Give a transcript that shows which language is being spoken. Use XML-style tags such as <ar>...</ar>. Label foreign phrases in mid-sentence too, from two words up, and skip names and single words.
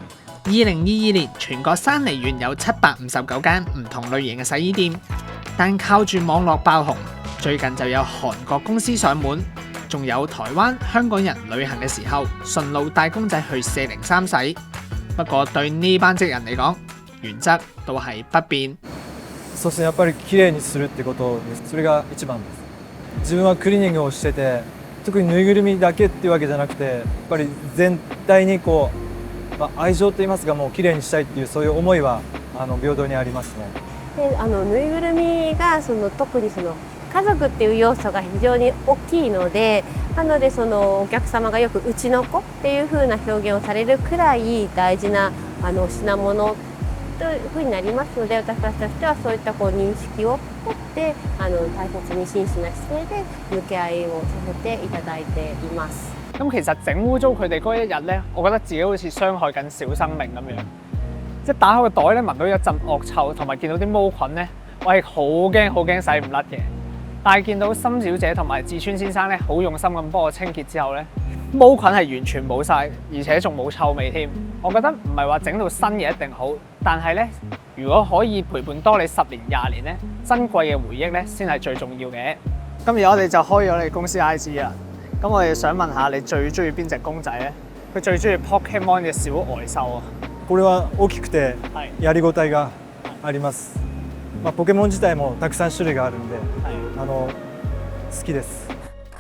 <yue>2022 年全國山梨縣有759間唔同類型嘅洗衣店，但靠住網絡爆紅，最近就有韓國公司上門。仲有台灣、香港人旅行嘅時候，順路帶公仔去403洗。不過對呢班職人嚟講，原則都係不變。</yue> <ja>そしてやっぱりきれいにするってことです。それが一番です。自分はクリーニングをしてて、特にぬいぐるみだけっていうわけじゃなくて、やっぱり全体に愛情と言いますか、もうきれいにしたいっていうそういう思いは平等にありますね。でぬいぐるみが特に家族っていう要素が非常に大きいので、なのでお客様がよくうちの子っていう風な表現をされるくらい大事な品物という風になりますので、私たちとしてはそういった認識を持って大切に真摯な姿勢で向き合いをさせていただいています。</ja> <yue>咁其實整污糟佢哋嗰一日咧，我覺得自己好似傷害緊小生命咁樣。即係打開個袋咧，聞到一陣惡臭，同埋見到啲毛菌咧，我係好驚洗唔甩嘅。但係見到森小姐同埋志村先生咧，好用心咁幫我清潔之後咧，毛菌係完全冇晒，而且仲冇臭味添。我覺得唔係話整到新嘢一定好，但係咧，如果可以陪伴多你10年20年咧，珍貴嘅回憶咧先係最重要嘅。今日我哋就開咗我哋公司 IG 啦。咁我哋想問下你最中意邊隻公仔咧？佢最中意 Pokemon 嘅小呆獸啊！</yue> <ja>これは大きくてやりごたえがあります。ポケモン自体もたくさん種類があるんで、好きです。</ja>